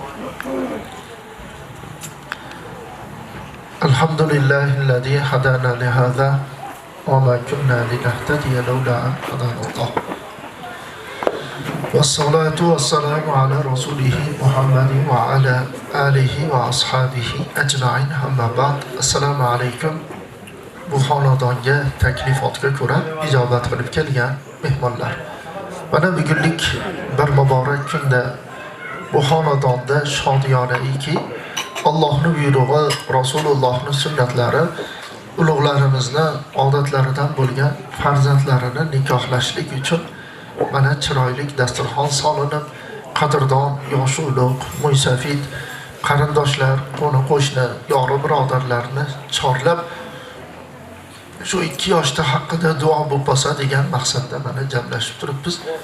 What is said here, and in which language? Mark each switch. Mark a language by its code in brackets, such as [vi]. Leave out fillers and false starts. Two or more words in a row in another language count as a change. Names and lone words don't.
[ar] الحمد لله الذي هدانا لهذا وما كنا لنهتدي لولا أن هدانا الله. والصلاة والسلام على رسوله محمد وعلى آله وأصحابه أجمعين. أما بعد. السلام عليكم. [uz] Bu xonadonga taklifotga ko'ra ijobat qilib kelgan mehmonlar. Mana bugunlik bir muborak kunda bu xonadonda shodiyonaki Allohning buyrug'i, Rasulullohning sunnatlari, ulug'larimizni odatlaridan bo'lgan farzandlarini nikohlashlik uchun mana chiroyli dasturxon solinib, qadrdon, yosh ulug', mo'ysafid qarindoshlar, qo'ni-qo'shni, yori birodarlarni chorlab shu 2 yoshda haqida duo bo'lib qolsa degan maqsadda mana jamlashib turibmiz.